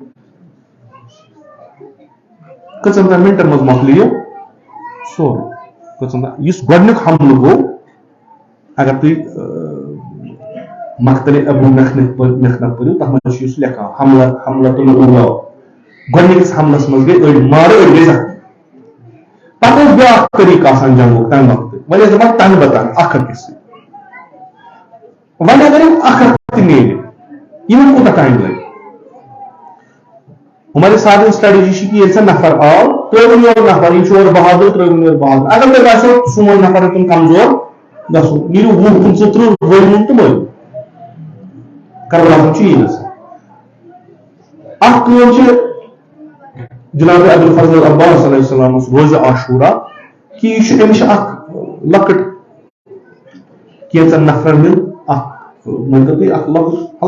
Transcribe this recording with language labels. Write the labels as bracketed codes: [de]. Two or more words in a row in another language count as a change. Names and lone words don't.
[ks] کٔژن تام مِنٹن منٛز مۄکلہِ یہِ سورُے کٔژن یُس گۄڈٕنیُک حملہٕ گوٚو اگر تُہۍ مقتلِ ابو مخنف پٔرِو تتھ منٛز چھُ یُس لیکھان حملہ گۄڈٕنِکِس حملس منٛز گٔے أڑۍ مارٕ أڑۍ گٔے زخمی پتہٕ اوس بیاکھ طریٖقہٕ آسان جنگُک تمہِ وقتہٕ وۄنۍ ٲسۍ دَپان تَنہٕ بَتَن اکھ أکِس سۭتۍ وۄنۍ اگر یِم اکھ اکھ تہِ میلہِ یِمن کوٗتاہ ٹایم لگہِ [ur] ہمارے ساتھ [ks] اسٹریٹجی چھِ کہِ ییٚلہِ سا نفر آو ترٛٲوُن یورٕ نفر یہِ چھُ اورٕ بہادُر ترٛٲوُن یورٕ بہادُر اگر تۄہہِ باسیو سون نفر ہیٚوتُن کمزور گژھُن نیٖرِو 20 25 30 ؤرۍمُن تہٕ مٲرِو کربلاہَس منٛز چھُ یی گژھان اکھ کٲم چھِ جناب ابوالفضل عباس [ar] علیہ السلامس [ks] روزِ عاشورہ کہِ یہِ چھُ أمِس چھِ اکھ لۄکٕٹ کینٛژن نفرن ہُنٛد اکھ مٲنتو تُہۍ اکھ لۄکُٹ